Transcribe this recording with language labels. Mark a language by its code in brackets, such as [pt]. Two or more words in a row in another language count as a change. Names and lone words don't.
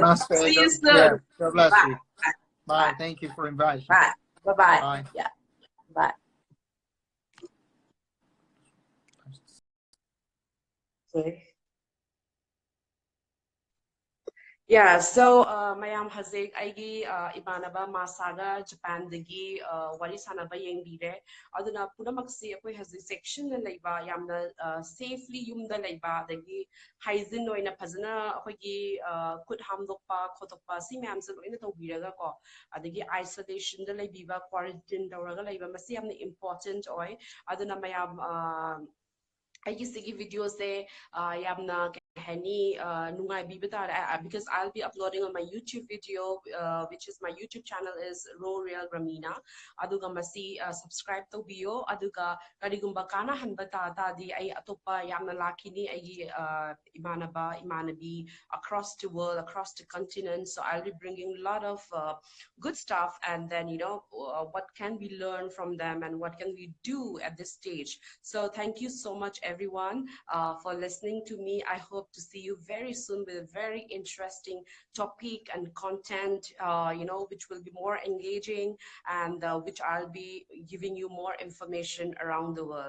[en] Namaste. See you Yeah. soon. God bless Bye. you. Bye. Bye. Bye. Thank you for inviting. Bye. Bye. Bye. Bye. Yeah. Bye. Okay. [mni] Yeah, so mayam hazek aigi imanaba masaga Japan dagi wari sanaba yengbire aduna punamaksi akoi hazek section na leiba yamna safely yumda leiba dagi hygiene oina phajana akoigi kut hamdokpa khotokpa si mayam se loina tawbiraga ko adagi isolation da leibiba quarantine tawraga leiba masi yamna important oi aduna mayam aigi sigi video se yamna Henny Nungai Bibita [en] because I'll be uploading on my YouTube video, which is my YouTube channel is Raw Real Ramina. [mni] Aduga masi [en] subscribe to bio. [mni] Aduga karigumba kana hanbata ta di ay atopa yamna lakini ay imanabi [en] across the world, across the continent. So I'll be bringing a lot of good stuff, and then what can we learn from them and what can we do at this stage. So thank you so much, everyone, for listening to me. I hope to see you very soon with a very interesting topic and content, which will be more engaging and which I'll be giving you more information around the world.